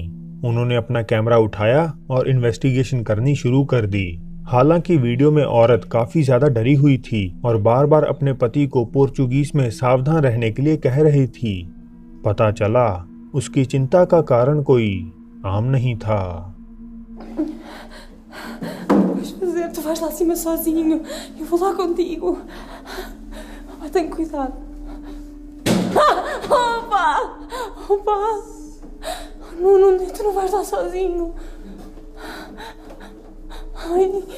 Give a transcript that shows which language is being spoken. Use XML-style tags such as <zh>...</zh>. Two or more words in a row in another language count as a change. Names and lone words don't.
<hi>उन्होंने अपना कैमरा उठाया और इन्वेस्टिगेशन करनी शुरू कर दी। हालांकि वीडियो में औरत काफी ज्यादा डरी हुई थी और बार बार अपने पति को पोर्चुगीज में सावधान रहने के लिए कह रही थी। पता चला उसकी चिंता का कारण कोई आम नहीं था।</hi> <pt>Tu vais lá acima sozinho. Eu vou lá contigo. Mas tem cuidado. Opa! Não, tu não vais lá sozinho. Ai.</pt>